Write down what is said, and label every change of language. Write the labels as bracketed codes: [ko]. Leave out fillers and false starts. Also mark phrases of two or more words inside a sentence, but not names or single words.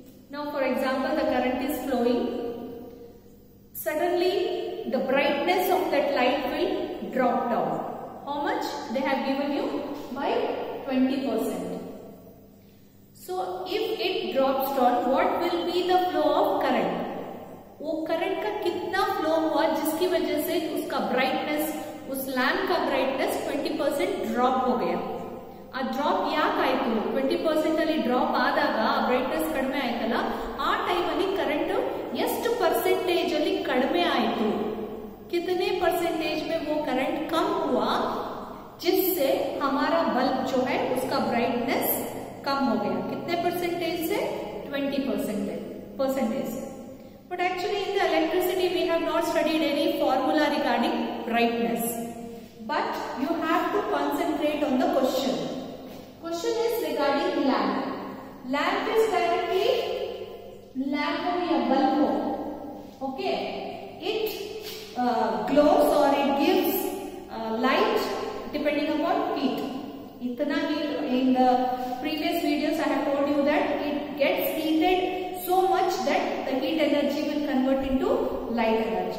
[en] Now for example, the current is flowing. Suddenly the brightness of that light will drop down. How much? They have given you by 20%. So if it drops down, what will be the flow of current? [hi] वो करंट का कितना फ्लो हुआ जिसकी वजह से उसका ब्राइटनेस, उस लैम्प का ब्राइटनेस 20% ड्रॉप हो गया. [kn] ಆ ಡ್ರಾಪ್ ಯಾಕಾಯ್ತು? 20% ಅಲ್ಲಿ ಡ್ರಾಪ್ ಆದಾಗ ಬ್ರೈಟ್ನೆಸ್ ಕಡಿಮೆ ಆಯ್ತಲ್ಲ, ಆ ಟೈಮ್ ಅಲ್ಲಿ ಕರೆಂಟ್ ಎಷ್ಟು ಪರ್ಸೆಂಟೇಜ್ ಅಲ್ಲಿ ಕಡಿಮೆ ಆಯ್ತು? [hi] कितने परसेंटेज में वो करंट कम हुआ जिससे हमारा बल्ब जो है उसका ब्राइटनेस कम हो गया? कितने परसेंटेज से? 20%. [en] But actually in the electricity we have not studied any formula regarding brightness. But you have to concentrate on the question. Question is regarding lamp. Lamp is directly lamp [hi] हो या bulb हो. [en] Okay. It glows or it gives light depending upon heat. Itna heat, in the previous videos I have told you that it gets heated so much that the heat energy will convert into light energy.